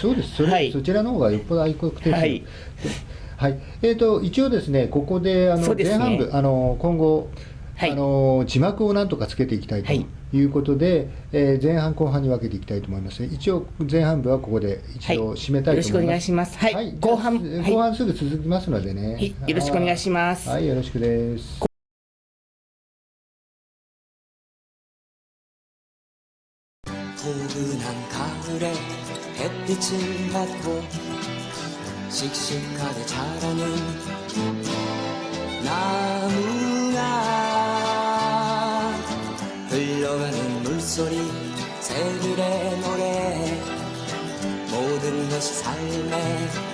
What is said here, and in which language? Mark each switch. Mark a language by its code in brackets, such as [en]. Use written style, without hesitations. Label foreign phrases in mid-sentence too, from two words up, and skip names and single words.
[ja] そうです、はい、そちらの方がよっぽど愛国的です。はいはい、一応ですねここで前半部今後はい、字幕をなんとかつけていきたいということで、前半後半に分けていきたいと思います。一応前半部はここで一度締めたいと思います。よろしくお願いします。はい、はい、後半すぐ続きますのでね、はい、よろしくお願いします。はい、よろしくです。 [ko] 포근한 가을에 햇빛을 받고 씩씩하게 자라는 나무가 흘러가는 물소리 새들의 노래 모든 것이 삶의